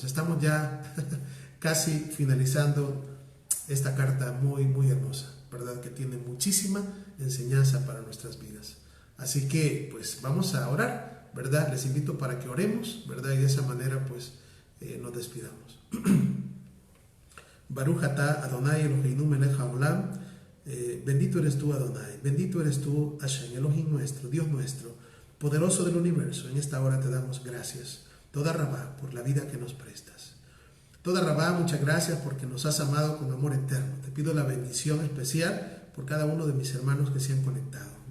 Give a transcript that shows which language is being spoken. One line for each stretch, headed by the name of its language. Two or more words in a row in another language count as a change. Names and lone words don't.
Spanish: Estamos ya casi finalizando esta carta muy, muy hermosa, ¿verdad?, que tiene muchísima enseñanza para nuestras vidas. Así que, pues, vamos a orar, ¿verdad? Les invito para que oremos, ¿verdad? Y de esa manera, pues, nos despidamos.
Hebrew: ברוך אתה אדוני אלוהינו מלך העולם.
Spanish: Bendito eres tú, Adonai. Bendito eres tú, Hashem, Elohim nuestro, Dios nuestro, poderoso del universo. En esta hora te damos gracias,
Hebrew: תודה רבה,
Spanish: por la vida que nos prestas.
Hebrew: תודה רבה,
Spanish: muchas gracias porque nos has amado con amor eterno. Te pido la bendición especial por cada uno de mis hermanos que se han conectado.